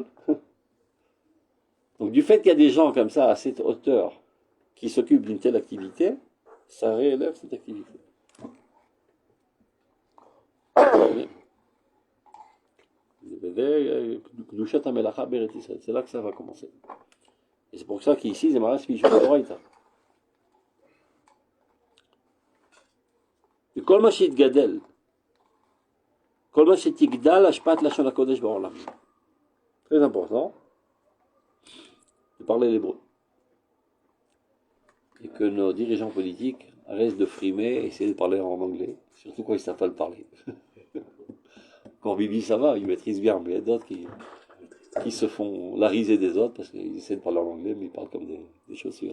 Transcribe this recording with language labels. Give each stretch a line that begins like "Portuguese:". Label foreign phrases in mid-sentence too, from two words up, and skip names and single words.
French: Donc du fait qu'il y a des gens comme ça, à cette hauteur, qui s'occupent d'une telle activité, ça réélève cette activité. C'est là que ça va commencer. Et c'est pour ça qu'ici, c'est marrant, c'est
Aramaic: משום דאורייתא.
Hebrew: וכל מה שיתגדל, כל מה שתגדל השפעת לשון הקודש בעולם.
French: Très important de parler l'hébreu. Et que nos dirigeants politiques arrêtent de frimer et essayer de parler en anglais, surtout quand ils ne savent pas le parler. Quand Bibi ça va, il maîtrise bien, mais il y a d'autres qui se font la risée des autres parce qu'ils essaient de parler en anglais, mais ils parlent comme des chaussures.